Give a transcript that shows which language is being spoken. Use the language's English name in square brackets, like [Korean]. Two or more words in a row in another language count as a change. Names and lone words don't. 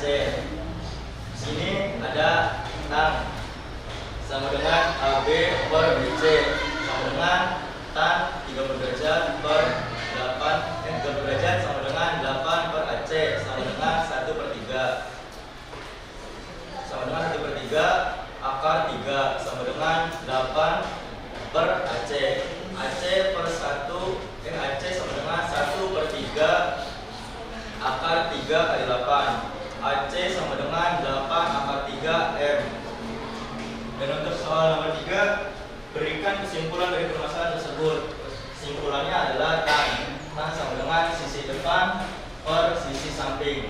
[Indonesian] Sini ada tan sama dengan AB per BC sama dengan tan 30 derajat per 30 derajat sama dengan 8 per AC sama dengan 1/3 sama dengan 1/3 akar 3 sama dengan 8 per AC. AC per 1 AC sama dengan 1/3 akar 3 kali 8. AC sama dengan 8 akar 3 M. Dan untuk soal nomor 3, berikan kesimpulan dari permasalahan tersebut. Kesimpulannya adalah tan sama dengan sisi depan per sisi samping.